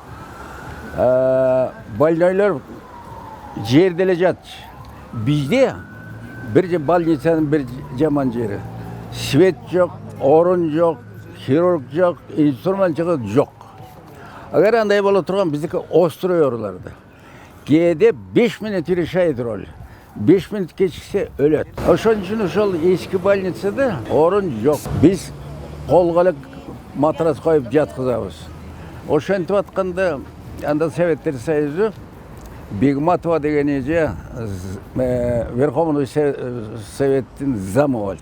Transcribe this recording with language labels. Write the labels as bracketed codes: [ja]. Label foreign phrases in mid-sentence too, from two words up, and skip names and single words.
[ky] Больнойлор жерде эле жатчу. Бизде бир больницанын бир жаман жери. Свет жок, орун жок, хирург жок, инструмент жок. Агар андай боло турган биздики острый ооруларды. Кээде 5 минут [ru] решает роль. [ky] 5 минут кечиксе өлөт. Ошон үчүн ошол эски больницада орун жок. Биз колго эле матрас коюп жаткызабыз. Ошентип атканда анда Советтер Союзу Бегматова деген эже Верховный Советтин замы болчу.